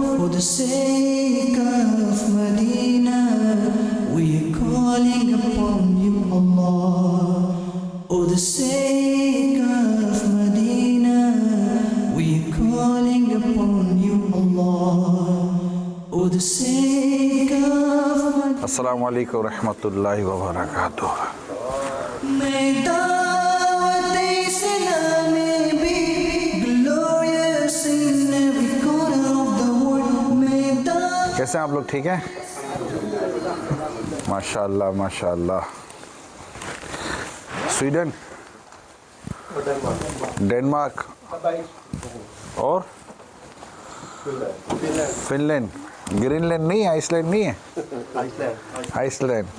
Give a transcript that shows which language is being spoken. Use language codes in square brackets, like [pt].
[en] For the sake of Medina, we are calling upon you, Allah. For the sake of Medina, we are calling upon you, Allah. For the sake of [ar] अस्सलाम वालेकुम रहमतुल्लाहि व बरकातुह। [en] May Dawat Islami be glorious in every corner of the world. May Dawat [hi] कैसे हैं आप लोग, ठीक हैं? माशाअल्लाह माशाअल्लाह। स्वीडन, डेनमार्क और फिनलैंड, ग्रीनलैंड नहीं है, आइसलैंड नहीं है, आइसलैंड।